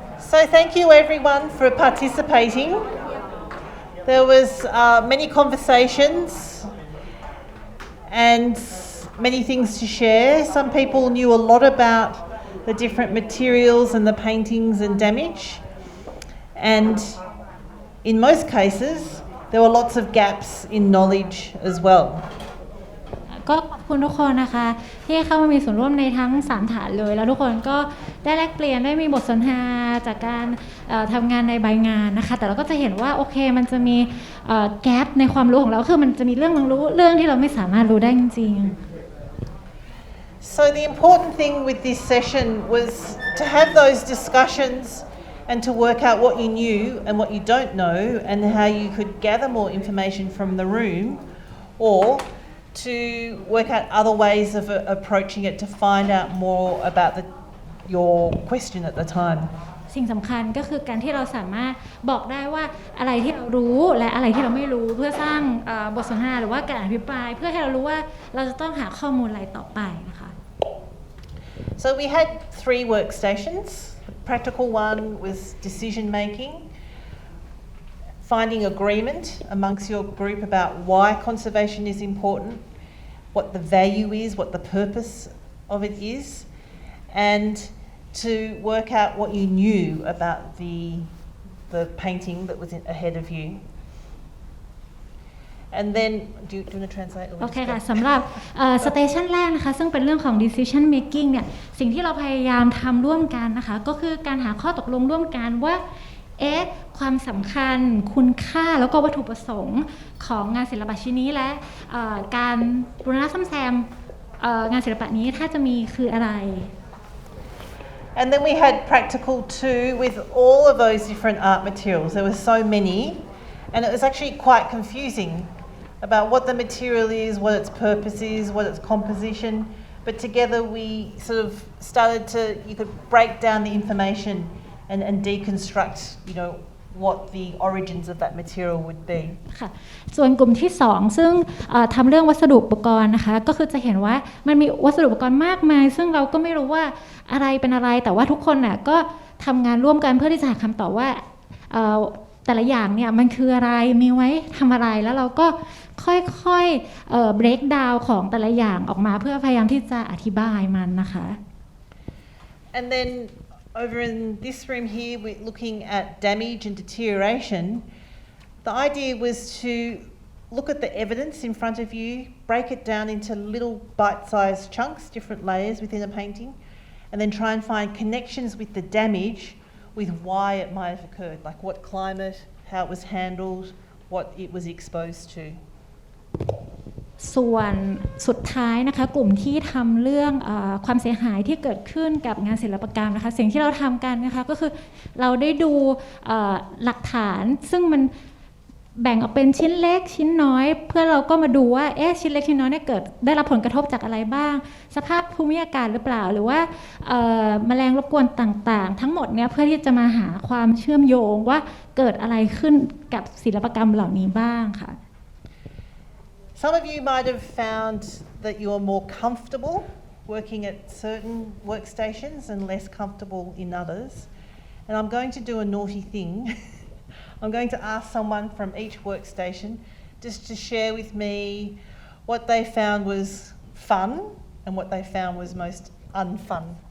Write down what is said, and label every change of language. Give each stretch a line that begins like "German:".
English: So thank you everyone for participating. There was many conversations and many things to share. Some people knew a lot about the different materials and the paintings and damage. And in most cases, there were lots of gaps in knowledge as well.
Thai: ก็ขอบคุณทุกคนนะคะที่เข้ามามีส่วนร่วมในทั้ง3ฐานเลยแล้วทุกคนก็ได้แลกเปลี่ยนได้มีบทสนทนาจากการทำงานในใบงานนะคะแต่เราก็จะเห็นว่าโอเคมันจะมีแกปในความรู้ของเราคือมันจะมีเรื่องที่เราไม่สามารถรู้ได้จริงๆ
English: So the important thing with this session was to have those discussions and to work out what you knew and what you don't know and how you could gather more information from the room or to work out other ways of approaching it to find out more about your question at the time.
Thai: สิ่งสำคัญก็คือการที่เราสามารถบอกได้ว่าอะไรที่เรารู้และอะไรที่เราไม่รู้เพื่อสร้างบทสนทนาหรือว่าการอภิปรายเพื่อให้เรารู้ว่าเราจะต้องหาข้อมูลอะไรต่อไปนะคะ
English: So we had 3 workstations. The practical one was decision making, finding agreement amongst your group about why conservation is important, what the value is, what the purpose of it is, and to work out what you knew about the painting that was ahead of you. And then, do you want to translate?
Thai: โอเคค่ะสำหรับสเตชันแรกนะคะซึ่งเป็นเรื่องของ decision making เนี่ยสิ่งที่เราพยายามทำร่วมกันนะคะก็คือการหาข้อตกลงร่วมกันว่าความสำคัญคุณค่าแล้วก็วัตถุประสงค์ของงานศิลปะชิ้นนี้และการบูรณะซ่อมแซมงานศิลปะนี้ถ้าจะมีคืออะไร
English: And then we had practical 2 with all of those different art materials. There were so many, and it was actually quite confusing about what the material is, what its purpose is, what its composition. But together we sort of started to, you could break down the information and deconstruct, what the origins of that material would be.
Thai: ค่ะส่วนกลุ่มที่2ซึ่งทำเรื่องวัสดุอุปกรณ์นะคะก็คือจะเห็นว่ามันมีวัสดุอุปกรณ์มากมายซึ่งเราก็ไม่รู้ว่าอะไรเป็นอะไรแต่ว่าทุกคนน่ะก็ทำงานร่วมกันเพื่อที่จะหาคำตอบว่าแต่ละอย่างเนี่ยมันคืออะไรมีไว้ทำอะไรแล้วเราก็ค่อยๆbreak down ของแต่ละอย่างออกมาเพื่อพยายามที่จะอธิบายมันนะคะ
English: And then over in this room here, we're looking at damage and deterioration. The idea was to look at the evidence in front of you, break it down into little bite-sized chunks, different layers within a painting, and then try and find connections with the damage with why it might have occurred, like what climate, how it was handled, what it was exposed to.
Thai: ส่วนสุดท้ายนะคะกลุ่มที่ทำเรื่องความเสียหายที่เกิดขึ้นกับงานศิลปกรรมนะคะสิ่งที่เราทำกันนะคะก็คือเราได้ดูหลักฐานซึ่งมันแบ่งออกเป็นชิ้นเล็กชิ้นน้อยเพื่อเราก็มาดูว่าชิ้นเล็กชิ้นน้อยเนี่ยเกิดได้รับผลกระทบจากอะไรบ้างสภาพภูมิอากาศหรือเปล่าหรือว่าแมลงรบกวนต่างๆทั้งหมดเนี่ยเพื่อที่จะมาหาความเชื่อมโยงว่าเกิดอะไรขึ้นกับศิลปกรรมเหล่านี้บ้างค่ะ
English: Some of you might have found that you're more comfortable working at certain workstations and less comfortable in others. And I'm going to do a naughty thing. I'm going to ask someone from each workstation just to share with me what they found was fun and what they found was most unfun.